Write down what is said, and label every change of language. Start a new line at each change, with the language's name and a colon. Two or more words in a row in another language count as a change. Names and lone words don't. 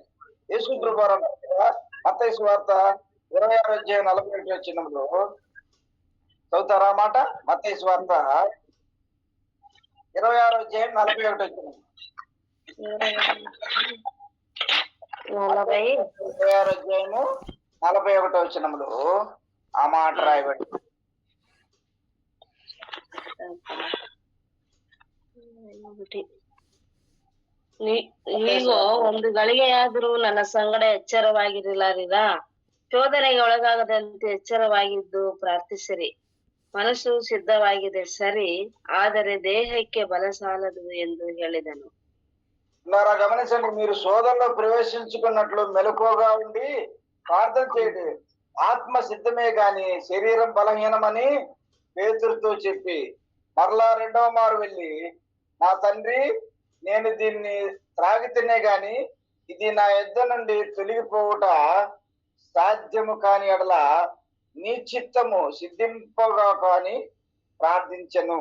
Telugu: యేసు ప్రభువారు మత్తయి సువార్త 26వ అధ్యాయం 41వ వచనంలో చదువుతారా మాట? మత్తయి సువార్త 26వ అధ్యాయం 41వ వచనం. 26వ అధ్యాయము 41వ వచనంలో ఆ మాట రాయబడి,
Kannada: ನೀವೋ ಒಂದು ಗಳಿಗೆಯಾದರೂ ನನ್ನ ಸಂಗಡ ಎಚ್ಚರವಾಗಿರಲಾರಿರ, ಶೋಧನೆಗೆ ಒಳಗಾಗದಂತೆ ಎಚ್ಚರವಾಗಿದ್ದು ಪ್ರಾರ್ಥಿಸಿರಿ. ಮನಸ್ಸು ಸಿದ್ಧವಾಗಿದೆ ಸರಿ, ಆದರೆ ದೇಹಕ್ಕೆ ಬಲ ಸಾಲದು ಎಂದು ಹೇಳಿದನು.
Telugu: గమనించండి, మీరు శోధనలో ప్రవేశించుకున్నట్లు మెలకువగా ఉండి ప్రార్థన చేయండి. ఆత్మ సిద్ధమే గాని శరీరం బలహీనమని పేతురుతో చెప్పి మరలా రెండవ మారు వెళ్ళి, నా తండ్రి, నేను దీన్ని త్రాగితేనే గాని ఇది నా యొద్ద నుండి తొలగిపోవుట సాధ్యము కాని ఎడల నీ చిత్తము సిద్ధింపగా కాని ప్రార్థించను.